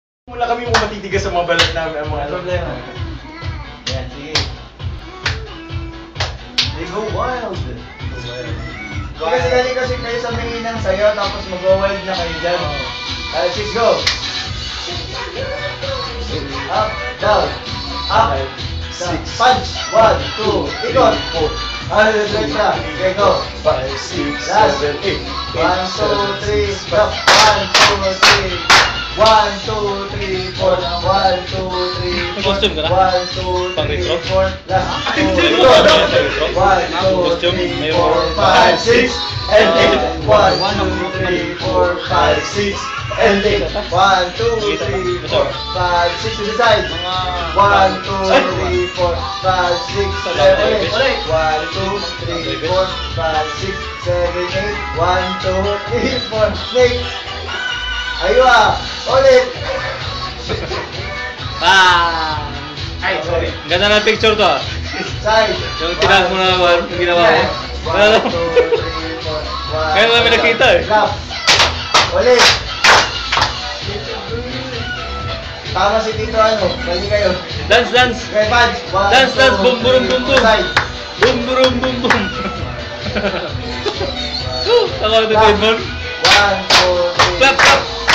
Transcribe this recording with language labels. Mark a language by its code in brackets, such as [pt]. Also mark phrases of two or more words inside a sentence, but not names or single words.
[tl] Wala kami yung matitigas sa mga balat namin ang mga problema. Yan, sige. [en] They go wild. [tl] Kasi kayo sa ng sayo, tapos mag-wild na kayo dyan. [en] Let's go. Up, down, up, punch, 1, 2, ikot. Direct na. Okay, go. 5, 6, Last. 7, 8. 1, 2, 3, stop. 1, 2, 3. 1, 2, 3, 4. 1, 2, 3, 4. [tl] May costume ka na? [en] 1, 2, [tl] Pang [en] 3, [tl] retro? [en] 4. Last. [tl] Hindi. [en] 1, 2, 3, 4, 5, 6, and 8. 1, 2, 3, 4, 5, 6, and 8. 1, 2, 3, 4, 5, 6 to the side. 1, 2, 3, 4, 5, 6, 7, 8. 1, 2, 3, 4, 5, 6, 7, 8. 1, 2, 3, 4, snake. [tl] Aywa! Ulit! Ay, sorry. Ganda ng picture to ah. [en] Side! [tl] Yung tinaas mo na yung ginawa mo. [en] 1, 2, 3, 4, 1. [tl] Kaya namin nakita eh. Lap! Ulit! Tama si Tito ano, bali kayo. [en] Dance, dance! Okay, punch! 1, Dance, dance! Boom, boom, boom, boom! Side! Boom, boom, boom, boom! [tl] Ako ito, Edmond. [en] 1, 2, 3, Clap, clap!